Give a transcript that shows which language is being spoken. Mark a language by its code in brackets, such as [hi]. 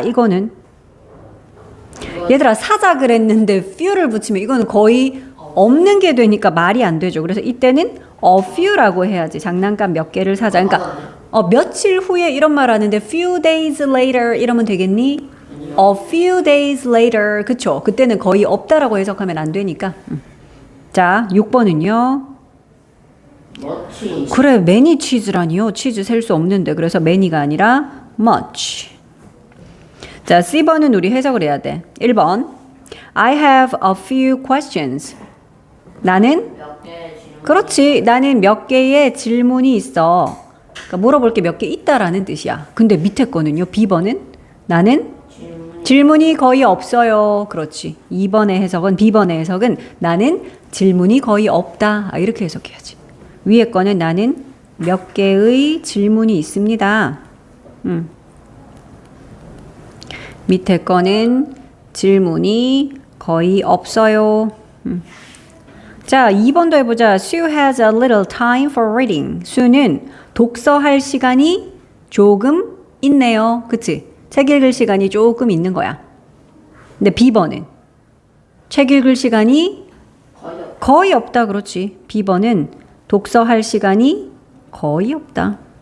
[ko] 이거는 얘들아 사자 그랬는데 few를 붙이면 이거는 거의 없는 게 되니까 말이 안 되죠. 그래서 이때는 a few라고 해야지. 장난감 몇 개를 사자. 그러니까 며칠 후에 이런 말 하는데 [en] few days later [ko] 이러면 되겠니? [en] A few days later [ko] 그쵸? 그때는 거의 없다라고 해석하면 안 되니까. 자 6번은요. [en] much, [ko] 그래 [en] many cheese [ko] 라니요. 치즈 셀 수 없는데 그래서 many가 아니라 much. 자 C번은 우리 해석을 해야 돼. [en] 1번 I have a few questions. [ko] 나는 몇 개 질문, 그렇지 나는 몇 개의 질문이 있어. 그러니까 물어볼 게 몇 개 있다라는 뜻이야. 근데 밑에 거는요. B번은 나는 질문이 거의 없어요. 그렇지. 2번의 해석은 B번의 해석은 나는 질문이 거의 없다. 이렇게 해석해야지. 위에 거는 나는 몇 개의 질문이 있습니다. 밑에 거는 질문이 거의 없어요. 자, 2번도 해보자. [en] Sue has a little time for reading. [ko] 수는 독서할 시간이 조금 있네요. 그치? 책 읽을 시간이 조금 있는 거야. 근데 B번은 책 읽을 시간이 거의 없다. 그렇지. B번은 독서할 시간이 거의 없다.